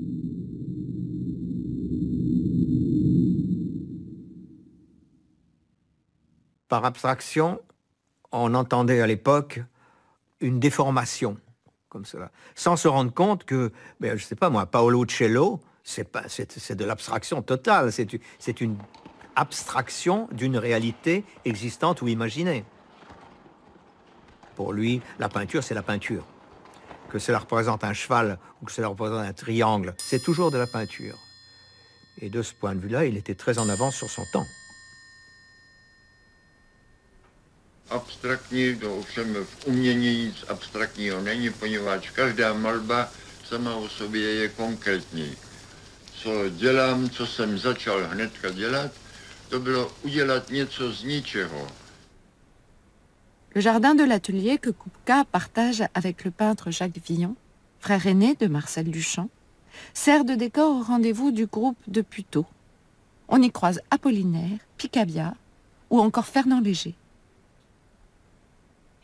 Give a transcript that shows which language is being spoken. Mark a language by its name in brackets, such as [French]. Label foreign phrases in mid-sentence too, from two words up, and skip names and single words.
[French] Par abstraction, on entendait à l'époque une déformation, comme cela, sans se rendre compte que, je ne sais pas moi, Paolo Cello, c'est de l'abstraction totale, c'est une abstraction d'une réalité existante ou imaginée. Pour lui, la peinture, c'est la peinture. Que cela représente un cheval ou que cela représente un triangle, c'est toujours de la peinture. Et de ce point de vue-là, il était très en avance sur son temps. [Czech] Abstraktní, to ovšem v umění nic abstraktního není, poněvadž každá malba sama o sobě je konkrétní. Co dělám, co jsem začal hnedka dělat, to bylo udělat něco z ničeho. [French] Le jardin de l'atelier que Kupka partage avec le peintre Jacques Villon, frère aîné de Marcel Duchamp, sert de décor au rendez-vous du groupe de Puteaux. On y croise Apollinaire, Picabia ou encore Fernand Léger.